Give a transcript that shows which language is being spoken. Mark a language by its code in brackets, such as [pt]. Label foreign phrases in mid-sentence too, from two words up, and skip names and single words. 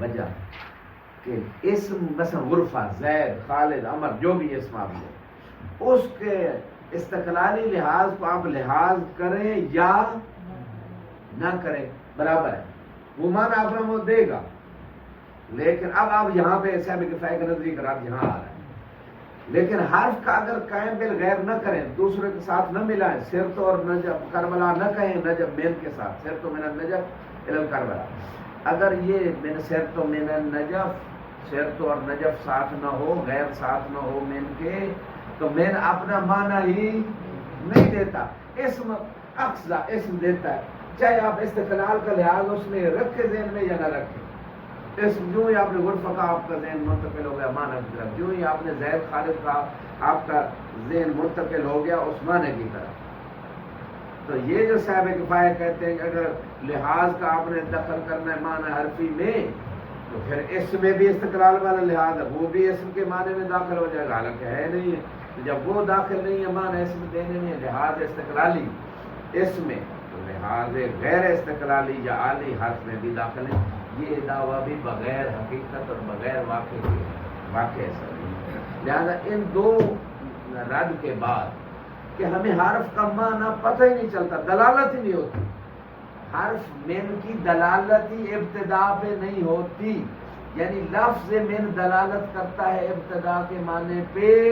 [ur] وجہ کہ اسم مثلا غرفہ، زید، خالد، عمر، جو بھی اسم آپ لیں، اس کے استقلالی لحاظ کو آپ لحاظ کریں یا نہ کریں برابر ہے، وہ معنی آپ کو دے گا، لیکن اب آپ یہاں پہ صاحب کفایہ کا نظری قرار یہاں آ رہا ہے، لیکن حرف کا اگر قائم بالغیر نہ کریں، دوسرے کے ساتھ نہ ملائیں، سرت اور نجف کربلا نہ کہیں، نجف مین کے ساتھ، [ar] سرت و من النجف الى کربلا، [ur] اگر یہ [ar] من سرت و من النجف، [ur] سرت اور نجف ساتھ نہ ہو، غیر ساتھ نہ ہو مین کے، تو مین اپنا معنی ہی نہیں دیتا، اسم اقصا اسم دیتا ہے، چاہے آپ استقلال کا لحاظ اس میں رکھے ذہن میں یا نہ رکھیں۔ اسم جو ہی آپ نے غرفہ کا آپ کا ذہن منتقل ہو گیا معنی کی طرف، جو ہی آپ نے زید خالد کا آپ کا ذہن منتقل ہو گیا اس معنی کی طرف۔ تو یہ جو صاحب کفایہ کہتے ہیں کہ اگر لحاظ کا آپ نے دخل کرنا ہے معنی حرفی میں تو پھر اس میں بھی استقلال والا لحاظ ہے، وہ بھی اسم کے معنی میں داخل ہو جائے گا، حالانکہ ہے نہیں ہے، تو جب وہ داخل نہیں ہے معنی اسم دینے میں لحاظ استقلالی اس میں، تو لحاظ غیر استقلالی یا عالی حرف میں بھی داخل ہے۔ یہ دعویٰ بھی بغیر حقیقت اور بغیر واقع کے واقع ایسا نہیں، لہذا ان دو رد کے بعد کہ ہمیں حرف کا معنی پتہ ہی نہیں چلتا، دلالت ہی نہیں ہوتی، حرف من کی دلالت ہی ابتدا پہ نہیں ہوتی، یعنی لفظ من دلالت کرتا ہے ابتدا کے معنی پہ